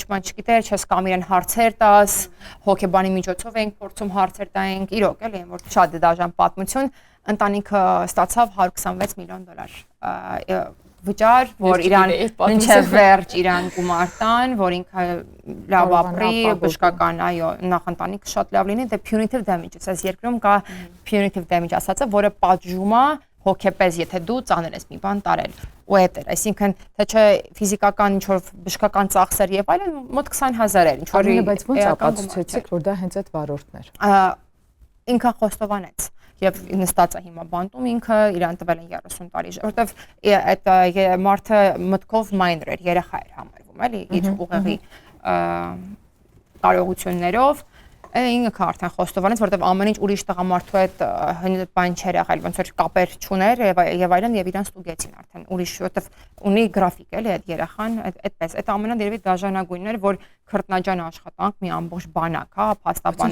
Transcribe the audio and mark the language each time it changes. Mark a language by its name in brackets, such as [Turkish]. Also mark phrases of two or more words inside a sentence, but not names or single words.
[Armenian] ման չգիտեր, չես կամ իրեն հարցեր տաս, հոգեբանի միջոցով ենք փորձում հարցեր տայինք, իրոք էլի, որ շատ դաժան պատմություն, ընտանիքը ստացավ $126 միլիոն վճար, որ իրան մինչև վերջ իրան գումար տան, որ ինքը լավ ապրի, բժշկական, այո, նախընտանիքը շատ լավ լինի, դե [English] punitive damage, [Armenian] այս երկրում կա [English] punitive damage [Armenian] ասածը, որը պատժում է հոգեպես, եթե դու ծանել ես մի բան տարել, ու այդ էր, այսինքն թե չէ ֆիզիկական ինչ-որ բժշկական ծախսեր եւ այլն մոտ 20,000 էր, ինչ որ բայց ո՞նց ապացուցեցիք, որ դա հենց այդ վարորդն էր։ Ինքը խոստովանեց եւ նստած է հիմա բանտում ինքը իրան տվել են 30 տարի, որովհետեւ այդ մարդը մտքով minor էր, երեխա էր համարվում, էլի, իր ուղեղի կարողություններով, ինքը արդեն խոստովանեց, որովհետեւ ամեն ինչ ուրիշ տղամարդու հետ բան չէր եղել, ոնց որ կապեր չուներ եւ այլն եւ իրան ստուգեցին արդեն ուրիշ, որովհետեւ ունի գրաֆիկ էլի այդ երեխան, այդպես, այդ ամենադերևի դաժանագույնն էր, որ քրտնաջան աշխատանք, մի ամբողջ բանակ, հա, փաստաբաններ,